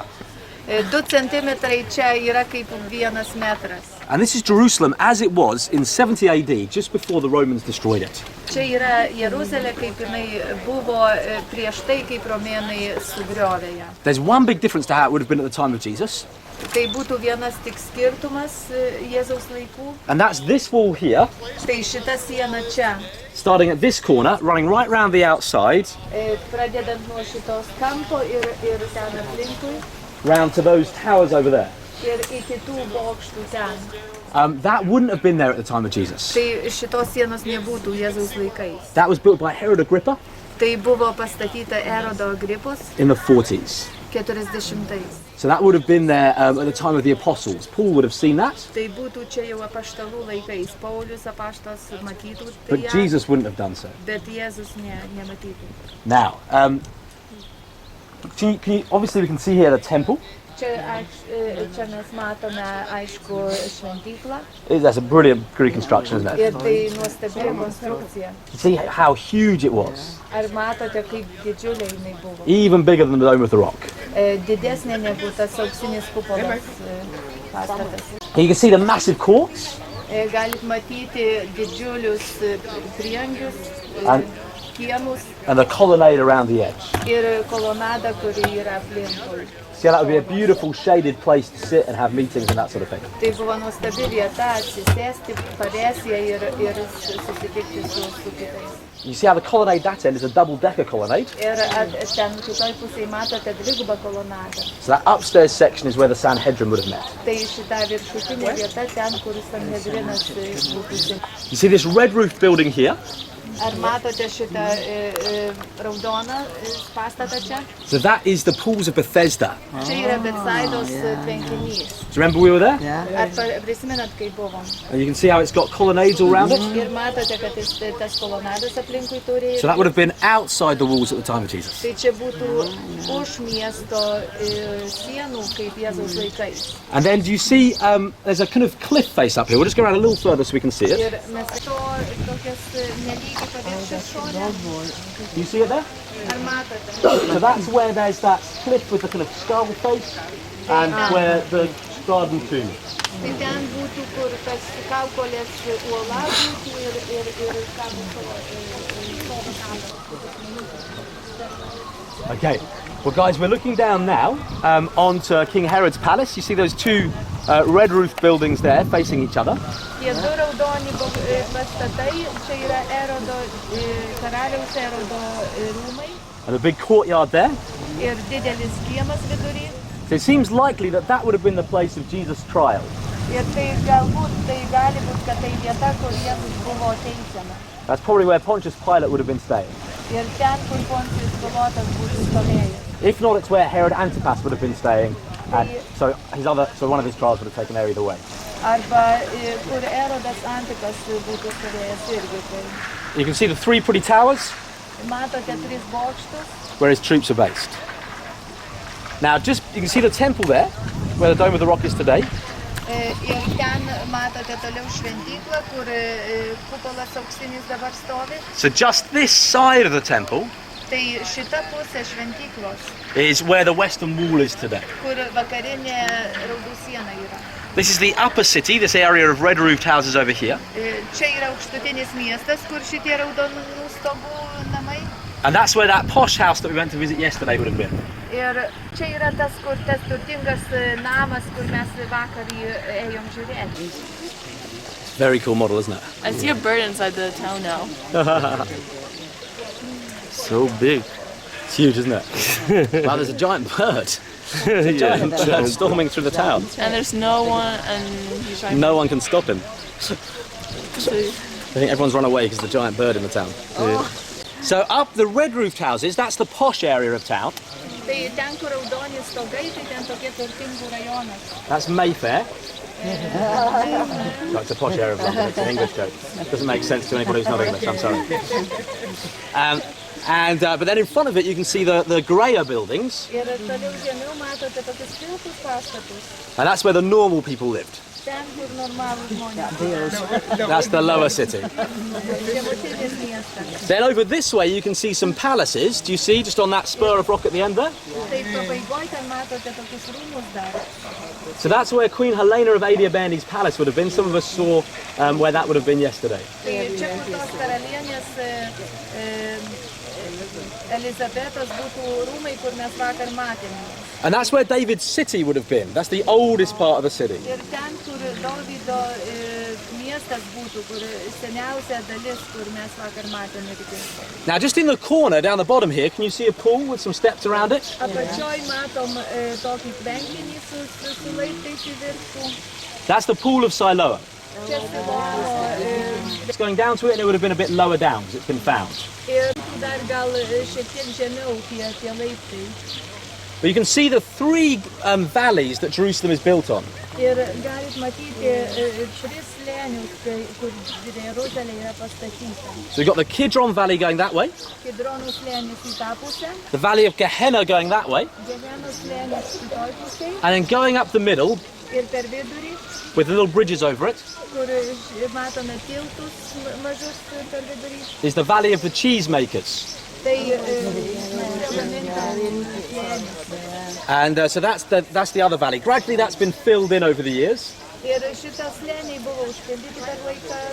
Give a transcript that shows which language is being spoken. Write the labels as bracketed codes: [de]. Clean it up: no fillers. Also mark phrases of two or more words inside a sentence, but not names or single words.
[lt] 2 centimetrai čia yra kaip 1 metras. [en] And this is Jerusalem as it was in 70 AD, just before the Romans destroyed it. [lt] Čia yra Jeruzalė, kaip jinai buvo prieš tai, kaip romėnai sugriovė ją. [en] There's one big difference to how it would have been at the time of Jesus. [lt] Tai būtų vienas tik skirtumas Jėzaus laikų. [en] And that's this wall here, [lt] Tai šita siena čia, [en] starting at this corner, running right round the outside, [lt] pradedant nuo šitos kampo ir ten aplinkui, [en] round to those towers over there. [lt] ir iki tų bokštų ten. [en] That wouldn't have been there at the time of Jesus. [lt] Tai šitos sienos nebūtų Jėzaus laikais. [en] That was built by Herod Agrippa [lt] Tai buvo pastatyta Erodo Agripos [en] in the 40s. [lt] 40-ais. [en] So that would have been there at the time of the apostles. Paul would have seen that, [lt] Tai būtų čia jau apaštalų laikais. Paulius apaštas matytų [en] but [lt] tai, [en] Jesus wouldn't have done so. [lt] bet Jėzus nematytų. [en] Now, obviously we can see here the temple. [lt] Čia mes matome, aišku, šventyklą. [en] That's a brilliant Greek construction, isn't it? [lt] Ir tai nuostabi konstrukcija. [en] You see how huge it was. [lt] Ar matote, kaip didžiulė jinai buvo? [en] Even bigger than the Dome of the Rock. [lt] Didesnė negu tas auksinis kupolas pastatas. [en] Here you can see the massive courts. [lt] Galit matyti didžiulius prieangius, [en] And- [lt] kiemus [en] and the colonnade around the edge. [lt] ir kolonadą, kuri yra aplinkui. [en] See, that would be a beautiful shaded place to sit and have meetings and that sort of thing. [lt] Tai buvo nuostabi vieta atsisėsti pavėsyje ir susitikti su kitais. [en] You see how the colonnade that end is a double-decker colonnade. [lt] Ir ten kitoj pusėje matote dvigubą kolonadą. [en] So that upstairs section is where the Sanhedrin would have met. [lt] Tai šita viršutinė vieta ten, kur Sanhedrinas būtų. [en] You see this red roof building here? [lt] Ar matote šitą raudoną pastatą čia? [en] So that is the pools of Bethesda. [lt] Čia yra Betsaidos tvenkinys. [en] Do you remember we were there? [lt] Ar prisimenat, kai buvom? [en] And you can see how it's got colonnades all around it. [lt] Ir matote, kad tas kolonadas aplinkui turi. [en] So that would have been outside the walls at the time of Jesus. [lt] Tai čia būtų už miesto sienų, kaip Jėzaus laikais. [en] And then do you see there's a kind of cliff face up here. We'll just go around a little further so we can see it. [lt] Ir mes to tokias nelygiai paviršius šone. [en] You see it there? [lt] Ar matote? [en] So that's where there's that cliff with the kind of skull face and where the garden tomb. [lt] Tai ten būtų, kur tas kaukolės uola būtų ir kabo sodo kapas. [en] Okay, well guys, we're looking down now onto King Herod's palace. You see those two red-roofed buildings there facing each other. [lt] Tie du raudoni pastatai, čia yra Erodo, karaliaus Erodo rūmai [en] And a big courtyard there. [lt] ir didelis kiemas vidury. [en] So it seems likely that that would have been the place of Jesus' trial. [lt] Ir tai galbūt, tai gali būt, kad tai vieta, kur Jėzus buvo teisiamas. [en] That's probably where Pontius Pilate would have been staying. [lt] Ir ten, kur Poncijus Pilotas būtų stovėjęs. [en] If not, it's where Herod Antipas would have been staying. And so one of his trials would have taken there either way. [lt] Arba kur Erodas Antipas būtų stovėjęs irgi. Tai [en] You can see the three pretty towers [lt] matote tris bokštus. [en] where his troops are based. Now, you can see the temple there, where the Dome of the Rock is today. [lt] Ir ten matote toliau šventyklą, kur kupolas auksinis dabar stovi. [en] So just this side of the temple [lt] Tai šita pusė šventyklos, [en] is where the western wall is today. [lt] kur vakarinė raudų siena yra. [en] This is the upper city, this area of red-roofed houses over here. [lt] Čia yra aukštutinis miestas, kur šitie raudonų stogų namai. [en] And that's where that posh house that we went to visit yesterday would have been. [lt] Ir čia yra tas, kur tas turtingas namas, kur mes vakar ėjom žiūrėti. [en] Very cool model, isn't it? I see a bird inside the town now. So big. It's huge, isn't it? Wow, there's a giant bird. Giant bird storming through the town. And there's no one, and he's trying No one can stop him. to... I think everyone's run away because of the giant bird in the town. So up the red-roofed houses, that's the posh area of town. [lt] Tai ten, kur raudoni stogai, tai ten tokie turtingų rajonas. [en] That's Mayfair. No, it's a posh area of London, it's an English joke. Doesn't make sense to anybody who's not English, I'm sorry. But then in front of it you can see the greyer buildings. [lt] Ir toliau žemiau matote tokius pilkus pastatus. [en] And that's where the normal people lived. [lt] Ten, kur normalūs žmonės. [en] That's the lower city. [lt] Žemutinis miestas. [en] Then over this way you can see some palaces. Do you see just on that spur of rock at the end there? [lt] Tai pabaigoj ten matote tokius rūmus dar. [en] So that's where Queen Helena of Adiabani's palace would have been. Some of us saw where that would have been yesterday. [lt] Tai čia, kur tos karalienės Elizabetos būtų rūmai, kur mes vakar matėme. [en] And that's where David's city would have been. That's the oldest part of the city. [lt] Ir ten, kur Dovydo miestas būtų, kur seniausia dalis, kur mes vakar matėme irgi. [en] Now just in the corner down the bottom here, can you see a pool with some steps around it? [lt] Apačioj matom tokį tvenkinį su laiptais į viršų. [en] That's the pool of Siloam. [lt] Čia Siloamo [en] It's going down to it and it would have been a bit lower down because it's been found. [lt] ir dar gal šiek tiek žemiau tie laiptai. [en] But you can see the three valleys that Jerusalem is built on. [lt] Ir galit matyti tris slėnius, kur Jeruzalė yra pastatyta. [en] So we've got the Kidron Valley going that way, [lt] Kidronų slėnis į tą pusę, [en] the Valley of Gehenna going that way, [lt] Gehenų slėnis į toj pusėj [en] and then going up the middle [lt] ir per vidurį, [en] with the little bridges over it [lt] kur matome tiltus mažus per vidurį. [en] is the Valley of the Cheesemakers. [lt] Tai gamintojų slėnis. [en] And so that's the other valley. Gradually that's been filled in over the years. [lt] Ir šitą slėnį buvo užpildyti per laiku.